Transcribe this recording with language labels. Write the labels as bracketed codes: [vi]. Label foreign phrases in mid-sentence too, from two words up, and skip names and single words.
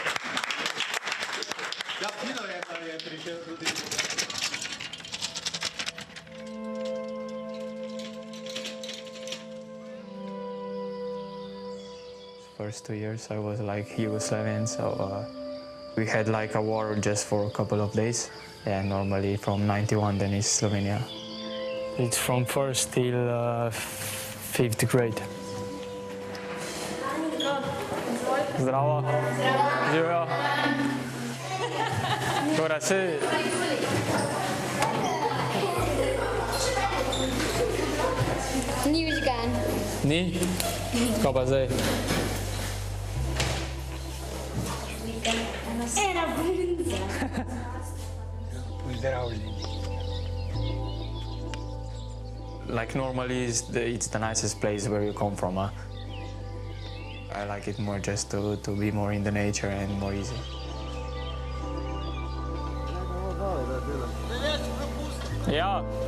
[en] First 2 years I was like Yugoslavian, so we had like a war just for a couple of days. Yeah, normally from 91 then it's Slovenia. It's from first till 5th grade. [sl] Zdravo. Živijo. Torej si... Ni vžgan. Ni? Kaj pa zdaj? Era punca. [en] Like normally it's the nicest place where you come from. I like it more just to be more in the nature and more easy. Yeah.